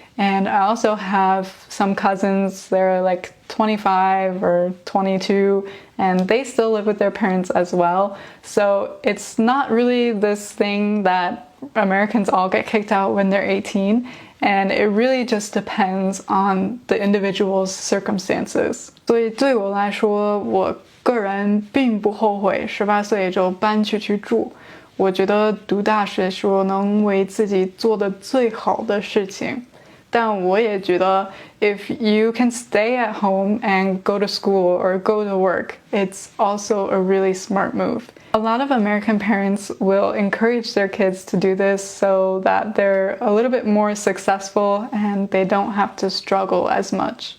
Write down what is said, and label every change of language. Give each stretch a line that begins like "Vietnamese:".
English: And I also have some cousins, they're like 25 or 22, and they still live with their parents as well. So it's not really this thing that Americans all get kicked out when they're 18, and it really just depends on the individual's circumstances.
Chinese: 所以对我来说，我个人并不后悔18岁就搬出去住。我觉得读大学是我能为自己做的最好的事情。但我也觉得
English: if you can stay at home and go to school or go to work, it's also a really smart move. A lot of American parents will encourage their kids to do this so that they're a little bit more successful and they don't have to struggle as much.